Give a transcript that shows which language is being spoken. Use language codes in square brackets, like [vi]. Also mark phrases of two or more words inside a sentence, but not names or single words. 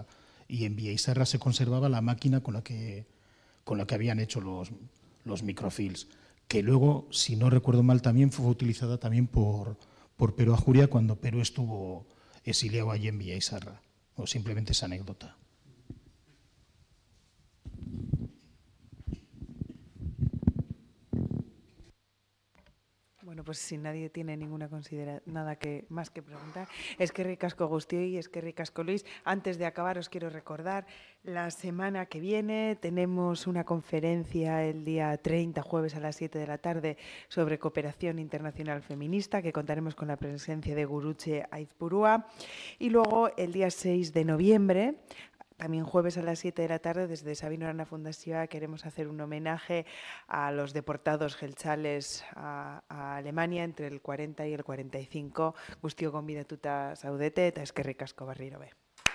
[es] Y en Villa Isarra se conservaba la máquina con la que habían hecho los microfilms, que luego, si no recuerdo mal, también fue utilizada también por Pero Ajuria cuando Pero estuvo exiliado allí en Villa Isarra. O simplemente esa anécdota. Bueno, pues si nadie tiene nada más que preguntar, [eu] eskerrik asko guztioi, eskerrik asko Luis. [es] Antes de acabar os quiero recordar, la semana que viene tenemos una conferencia el día 30, jueves a las 7 de la tarde, sobre cooperación internacional feminista, que contaremos con la presencia de Gurutze Aizpurua. Y luego el día 6 de noviembre, también jueves a las 7 de la tarde, desde Sabino Arana Fundazioa queremos hacer un homenaje a los deportados jeltzales a Alemania entre el 40 y el 45. [eu] Guztiok gonbidatuta zaudete eta eskerrik asko berriro be.